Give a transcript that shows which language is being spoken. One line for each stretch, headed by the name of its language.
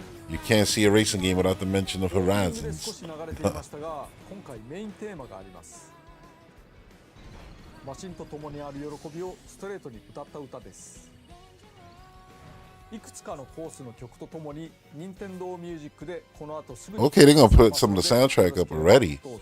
English: You can't see a racing game without the mention of Horizons.
Japanese: 少し流れていましたが、今回メインテーマがあります。マシンと共にある喜びをストレートに歌った歌です。いくつかのコースの曲とともに任天堂ミュージックでこの後すぐに
English: Okay, they're gonna put some of the soundtrack up already.